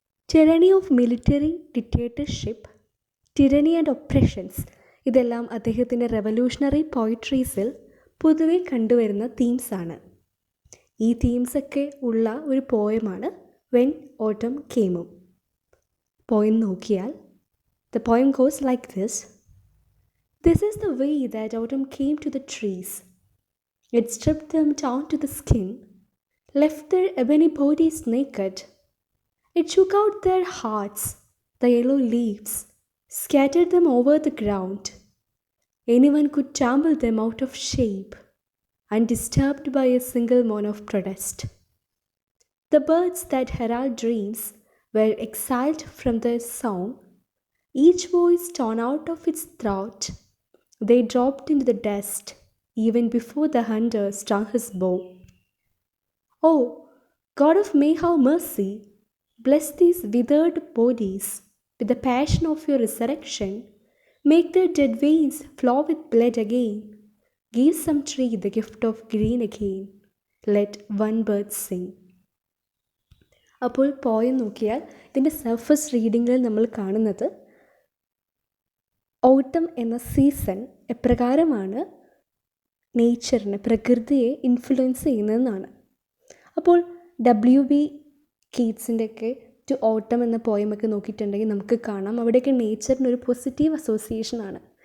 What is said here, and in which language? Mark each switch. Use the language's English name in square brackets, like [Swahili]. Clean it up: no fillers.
[English] tyranny of military dictatorship, tyranny and oppressions, [Malayalam] ഇതെല്ലാം അദ്ദേഹത്തിൻ്റെ revolutionary പോയിട്രീസിൽ പൊതുവെ കണ്ടുവരുന്ന തീംസാണ്. ഈ തീംസൊക്കെ ഉള്ള ഒരു പോയമാണ് വെൻ ഓട്ടം കെയിമും. പോയം നോക്കിയാൽ [English] the poem goes like this. This is the way that autumn came to the trees. It stripped them down to the skin, left their ebony bodies naked. It shook out their hearts, the yellow leaves, scattered them over the ground. Anyone could trample them out of shape, undisturbed by a single moan of protest. The birds that herald dreams were exiled from their song, each voice torn out of its throat. They dropped into the dust even before the hunter strung his bow. Oh, God of may have mercy, bless these withered bodies with the passion of your resurrection. Make their dead veins flow with blood again. Give some tree the gift of green again. Let one bird sing. [Malayalam] അപ്പോൾ poem നോക്കിയാൽ ഇതിൻ്റെ surface റീഡിങ്ങിൽ നമ്മൾ കാണുന്നത് ഓട്ടം എന്ന season എപ്രകാരമാണ് നേച്ചറിനെ, പ്രകൃതിയെ influence ചെയ്യുന്നതെന്നാണ്. അപ്പോൾ W.B. കീറ്റ്സിൻ്റെയൊക്കെ ടു ഓട്ടം എന്ന പോയമൊക്കെ നോക്കിയിട്ടുണ്ടെങ്കിൽ നമുക്ക് കാണാം അവിടെയൊക്കെ നേച്ചറിനൊരു പോസിറ്റീവ് അസോസിയേഷനാണ്.